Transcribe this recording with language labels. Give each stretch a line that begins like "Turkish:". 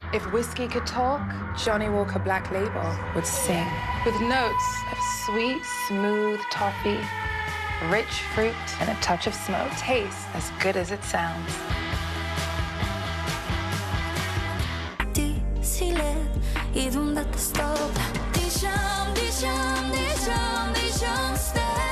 English: If whiskey could talk, Johnnie Walker Black Label would sing. With notes of sweet, smooth toffee, rich fruit, and a touch of smoke. Tastes as good as it sounds.
Bulgarian: Ти си лед, идвам да те стопля. Дишам, дишам, дишам, дишам с теб.